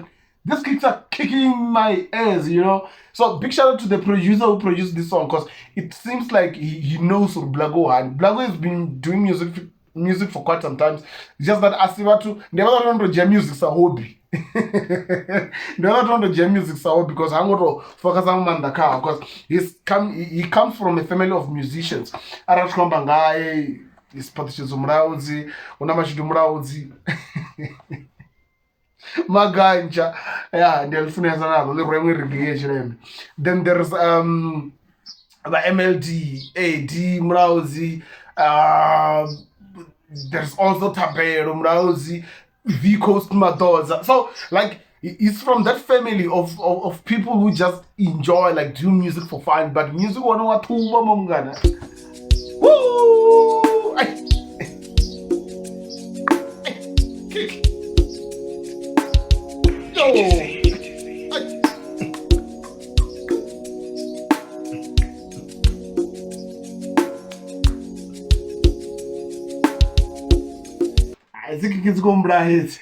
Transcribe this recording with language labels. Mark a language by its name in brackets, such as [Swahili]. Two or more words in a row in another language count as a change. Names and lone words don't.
[English] These kicks are kicking my ass, you know. So big shout out to the producer who produced this song, because it seems like he knows Blago, and Blago has been doing music for quite some time. Just that Asivatu never learned to jam music, a hobby. Never learned to jam music, a hobby, because I'm going to focus on Mandaka, because he comes from a family of musicians. Arash Kombangai. Is Phathutshedzo mulaudzi, unamashidu mulaudzi. Magantsha, yeah, ndiyalifunesa nalo liremwe reggae chileme. Then there's the MLD, AD mulaudzi, there's also Tabelo mulaudzi, V Coast Madoza. So like it's from that family of people who just enjoy like do music for fun, but music wana wathuma mamngana. Woo! Yo! I think it's going to hit.